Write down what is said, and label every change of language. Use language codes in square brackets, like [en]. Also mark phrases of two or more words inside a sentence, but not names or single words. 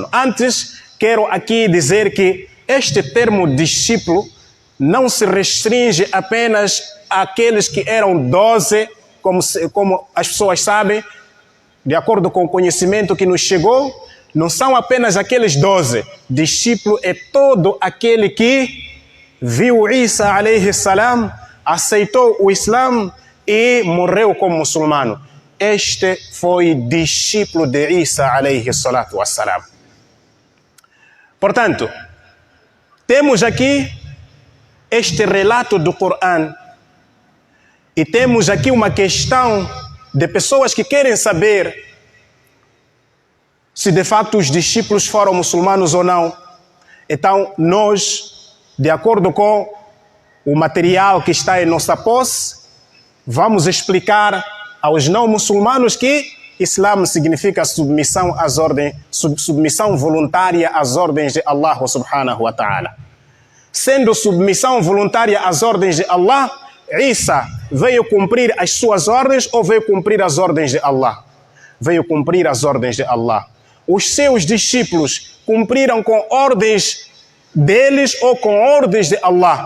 [pt] Antes, quero aqui dizer que este termo discípulo não se restringe apenas àqueles que eram 12, como as pessoas sabem, de acordo com o conhecimento que nos chegou. Não são apenas aqueles 12. Discípulo é todo aquele que viu Isa [ar] عليه السلام, [pt] aceitou o Islã e morreu como muçulmano. Este foi discípulo de Isa [ar] عليه الصلاة والسلام. [pt] Portanto, temos aqui este relato do Corão e temos aqui uma questão de pessoas que querem saber se de fato os discípulos foram muçulmanos ou não. Então, nós, de acordo com o material que está em nossa posse, vamos explicar aos não muçulmanos que Islã significa submissão voluntária às ordens de Allah [ar] سبحانه وتعالى. [pt] Sendo submissão voluntária às ordens de Allah, Isa veio cumprir as suas ordens ou veio cumprir as ordens de Allah? Veio cumprir as ordens de Allah. Os seus discípulos cumpriram com ordens deles ou com ordens de Allah?